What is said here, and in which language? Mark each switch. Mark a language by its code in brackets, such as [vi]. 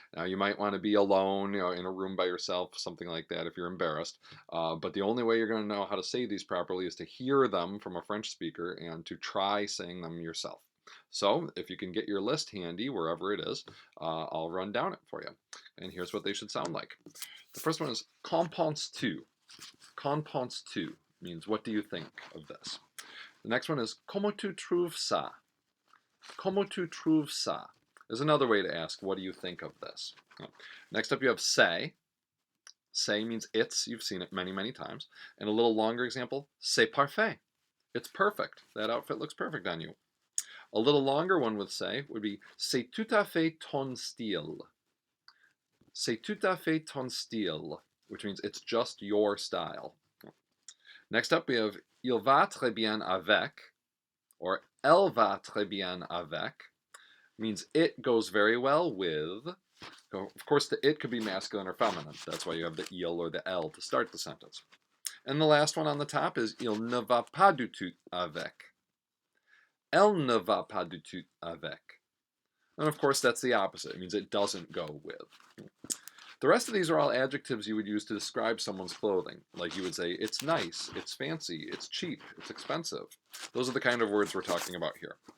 [en] Now, you might want to be alone, in a room by yourself, something like that if you're embarrassed. But the only way you're going to know how to say these properly is to hear them from a French speaker and to try saying them yourself. So if you can get your list handy, wherever it is, I'll run down it for you. And here's what they should sound like. The first one is [fr] qu'en penses-tu? Qu'en penses-tu [en] means what do you think of this? The next one is [fr] comment tu trouves ça? Comment tu trouves ça? [en] Is another way to ask what do you think of this? Next up you have c'est. C'est means it's. You've seen it many, many times. And a little longer example, [fr] c'est parfait. [en] It's perfect. That outfit looks perfect on you. A little longer one with say would be [fr] c'est tout à fait ton style. C'est tout à fait ton style, [en] which means it's just your style. Next up we have [fr] il va très bien avec, [en] or [fr] elle va très bien avec, [en] means it goes very well with. Of course, the it could be masculine or feminine. That's why you have the il or the elle to start the sentence. And the last one on the top is [fr] il ne va pas du tout avec. Elle ne va pas du tout avec. [en] And of course, that's the opposite. It means it doesn't go with. The rest of these are all adjectives you would use to describe someone's clothing. Like you would say, it's nice, it's fancy, it's cheap, it's expensive. Those are the kind of words we're talking about here.